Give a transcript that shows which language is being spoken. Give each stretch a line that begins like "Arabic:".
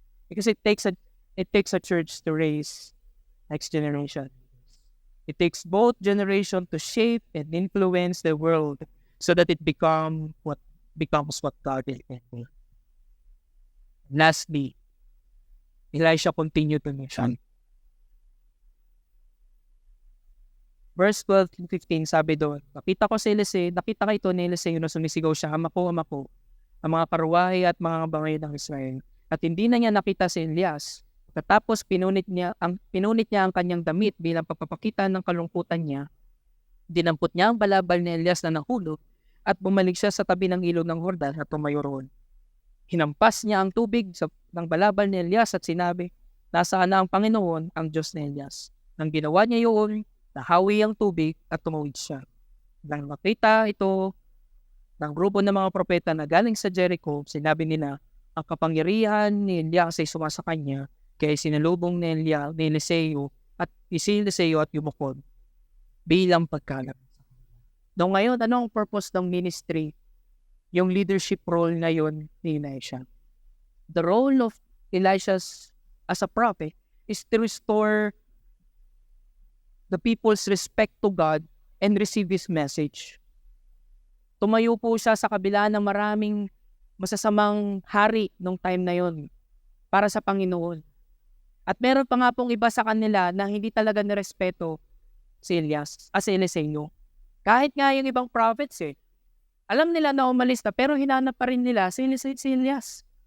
English: Because it takes a church to raise next generation. It takes both generations to shape and influence the world so that it becomes what God is. Lastly, Elisha continued the mission.
Filipino: Verse 12 to 15, sabi doon, nakita ko ito ni Eliseo na sumisigaw siya, ama ko, ang mga karwahe at mga bangay ng Israel. At hindi na niya nakita si Elias. Katapos pinunit niya ang kanyang damit bilang pagpapakita ng kalungkutan niya. Dinampot niya ang balabal ni Elias na nahulog at bumalik siya sa tabi ng ilog ng Jordan at tumayo roon. Hinampas niya ang tubig ng balabal ni Elias at sinabi, nasaan na ang Panginoon, ang Diyos ni Elias. Nang ginawa niya yun, nahawi ang tubig at tumawid siya. Nang makita ito ng grupo ng mga propeta na galing sa Jericho, sinabi nila, ang kapangyarihan ni Elias ay sumasa kanya, kaya sinalubong ni Eliseo at yumukod bilang pagkalap. Noong ngayon, ano ang purpose ng ministry? Yung leadership role na yun ni Elisha.
English: The role of Elisha as a prophet is to restore the people's respect to God and receive His message.
Filipino: Tumayo po siya sa kabila ng maraming masasamang hari nung time na yon para sa Panginoon. At meron pa nga pong iba sa kanila na hindi talaga nirespeto si Eliseo. Kahit nga yung ibang prophets alam nila na umalis na pero hinanap pa rin nila si Elias.